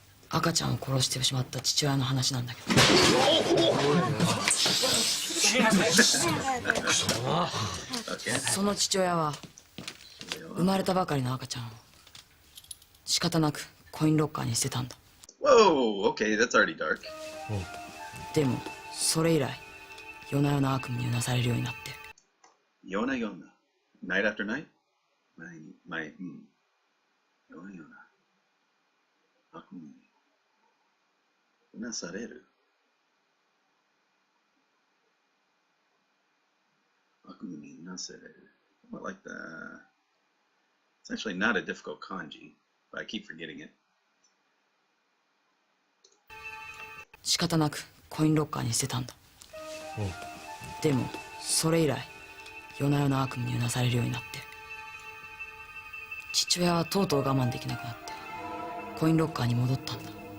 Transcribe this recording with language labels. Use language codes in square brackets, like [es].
[ja] 赤ちゃんを殺してしまった父親の話なんだけど。その父親は生まれたばかりの赤ちゃんを仕方なくコインロッカーに捨てたんだ。 [en] Whoa, okay, that's already dark. [ja] でもそれ以来夜な夜な悪夢にうなされるようになって。 [en] Yona Yona. Night after night? Yona Yona. [ja] 悪夢にうなされる。悪夢にうなされる。 [en] What like that? It's actually not a difficult kanji, but I keep forgetting it. [ja] 仕方なくコインロッカーに捨てたんだ。でもそれ以来夜な夜な悪夢にうなされるようになって、父親はとうとう我慢できなくなってコインロッカーに戻ったんだ。